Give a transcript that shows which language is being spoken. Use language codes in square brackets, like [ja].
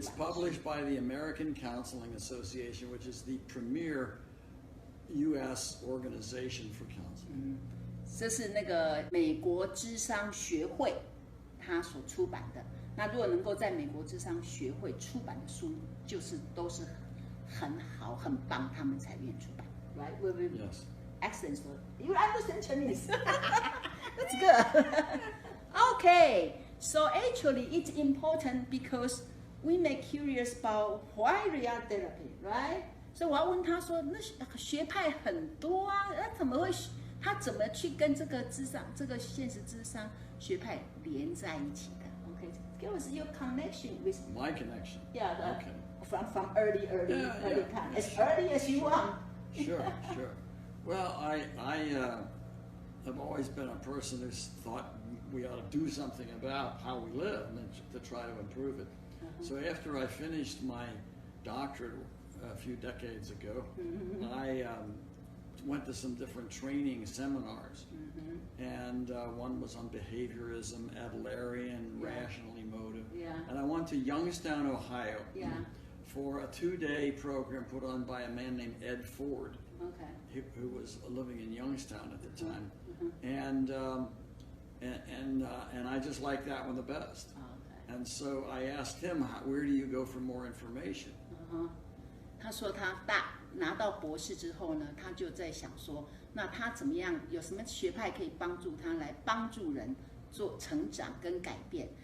[en] It's published by the American Counseling Association, which is the premier U.S. organization for counseling. [zh] 这是那个美国諮商學會他所出版的。那如果能夠在美國諮商學會出版的書，就是都是很好、很棒，他們才願意出版。 [en] Right? Yes. Excellent. You understand Chinese? That's good. Okay. So actually, it's important because we may curious about why reality therapy, right? [zh] 所以我要问他说，那学派很多啊，那他怎么去跟这个现实諮商学派连在一起的 ？ [en] Okay, give us your connection with my connection. Yeah, okay. From early time, as early as you want. Sure. Well, I've always been a person who's thought we ought to do something about how we live and to try to improve it. So after I finished my doctorate a few decades ago, I went to some different training seminars, and one was on behaviorism, Adlerian, rational emotive, and I went to Youngstown, Ohio, for a 2-day program put on by a man named Ed Ford, who was living in Youngstown at the time, and I just liked that one the best. And so I asked him, where do you go for more information? [zh] 他说他拿到博士之后呢，他就在想说，那他怎么样，有什么学派可以帮助他来帮助人做成长跟改变？